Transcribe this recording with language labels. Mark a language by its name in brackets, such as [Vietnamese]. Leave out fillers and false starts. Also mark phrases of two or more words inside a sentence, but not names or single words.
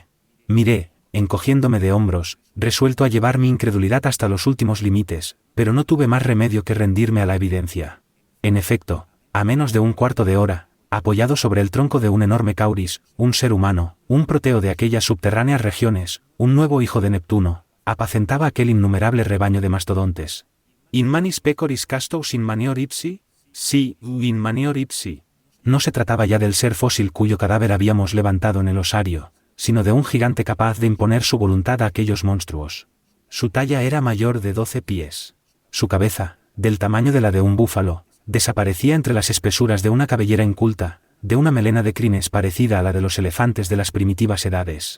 [Spanish] Miré, encogiéndome de hombros, resuelto a llevar mi incredulidad hasta los últimos límites, pero no tuve más remedio que rendirme a la evidencia. En efecto, a menos de un cuarto de hora, apoyado sobre el tronco de un enorme cauris, un ser humano, un proteo de aquellas subterráneas regiones, un nuevo hijo de Neptuno, apacentaba aquel innumerable rebaño de mastodontes. [Latin] ¿In manis pecoris castos in manior ipsi? Sí, in manior ipsi. [Spanish] No se trataba ya del ser fósil cuyo cadáver habíamos levantado en el osario, sino de un gigante capaz de imponer su voluntad a aquellos monstruos. Su talla era mayor de 12 pies. Su cabeza, del tamaño de la de un búfalo, desaparecía entre las espesuras de una cabellera inculta, de una melena de crines parecida a la de los elefantes de las primitivas edades.